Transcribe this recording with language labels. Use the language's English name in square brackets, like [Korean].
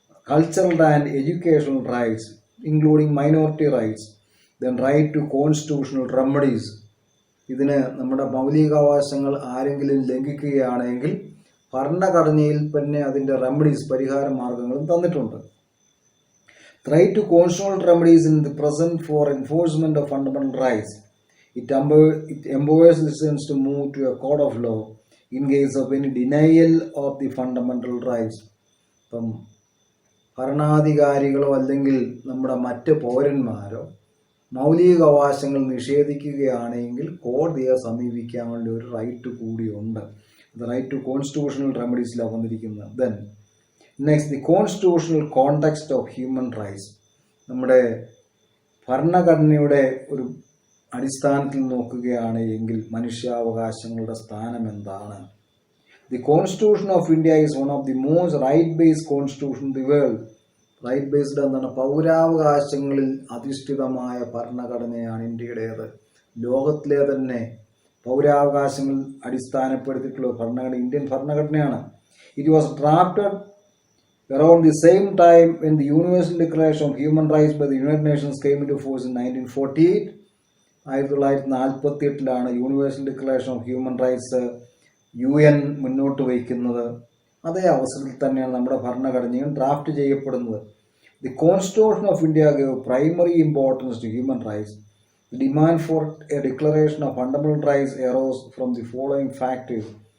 [English] cultural and educational rights, including minority rights. Then right to constitutional remedies. [Malayalam] ഇതിന് നമ്മുടെ മൗലികാവകാശങ്ങൾ ആരെങ്കിലും ലംഘിക്കുകയാണെങ്കിൽ ഭരണഘടനയിൽ തന്നെ അതിൻ്റെ റെമഡീസ്, പരിഹാര മാർഗങ്ങളും തന്നിട്ടുണ്ട്. [English] Right to constitutional remedies in the present for enforcement of fundamental rights. It empowers citizens to move to a court of law in case of any denial of the fundamental rights. [Malayalam] ഭരണാധികാരികളോ അല്ലെങ്കിൽ നമ്മുടെ മറ്റ് പൗരന്മാരോ മൗലിക അവകാശങ്ങൾ നിഷേധിക്കുകയാണെങ്കിൽ കോടതിയെ സമീപിക്കാനുള്ള ഒരു right കൂടിയുണ്ട്. [English] the right to constitutional റെമഡീസിലാണ് [Malayalam] വന്നിരിക്കുന്നത്. [English] Then next, the constitutional context of human rights. [Malayalam] നമ്മുടെ ഭരണഘടനയുടെ ഒരു അടിസ്ഥാനത്തിൽ നോക്കുകയാണ് എങ്കിൽ മനുഷ്യാവകാശങ്ങളുടെ സ്ഥാനം എന്താണ്? [English] The Constitution of India is one of the most right-based constitution in the world. [Malayalam] Right-based പൗരാവകാശങ്ങളിൽ അധിഷ്ഠിതമായ ഭരണഘടനയാണ് ഇന്ത്യയുടേത്. ലോകത്തിലെ തന്നെ പൗരാവകാശങ്ങൾ അടിസ്ഥാനപ്പെടുത്തിയിട്ടുള്ള ഭരണഘടന Indian ഭരണഘടനയാണ്. [English] It was drafted around the same time when the Universal Declaration of Human Rights by the United Nations came into force in 1948. [Malayalam] 1948 universal declaration of human rights UN മുന്നോട്ട് വയ്ക്കുന്നത്. അതേ അവസരത്തിൽ തന്നെയാണ് നമ്മുടെ ഭരണഘടനയും ഡ്രാഫ്റ്റ് ചെയ്യപ്പെടുന്നത്. [English] The constitution of India gave primary importance to human rights. The demand for a declaration of fundamental rights arose from the following factors.